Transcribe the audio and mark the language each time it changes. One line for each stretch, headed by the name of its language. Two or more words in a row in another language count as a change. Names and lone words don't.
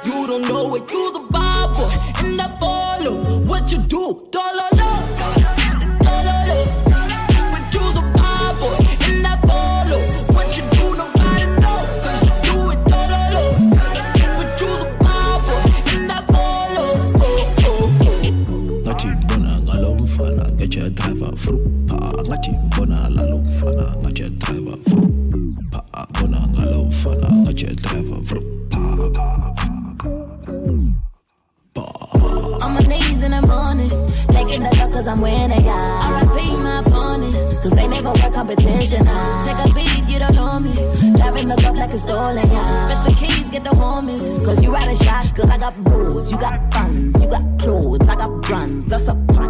English: You don't know it, you's a bad boy in that ball. What you do? Dollar. But you's a bad boy in that ball. What you do? Nobody know. 'Cause you do it dollar. But you's a bad boy in that ball.
North Ndebele: Ngathi mbona ngalomfana ngathi driver frupa ngathi mbona lalomfana ngathi driver frupa mbona ngalomfana ngathi driver frupa.
English: On my knees in the morning, taking the luck 'cause I'm winning, yeah. R.I.P. my opponent, 'cause they never work competition, yeah. Take a beat, you don't know me. Driving the cup like it's stolen, yeah. Fetch the keys, get the homies, 'cause you ride a shot, 'cause I got bros, you got funds, you got clothes, I got brands, that's a pun.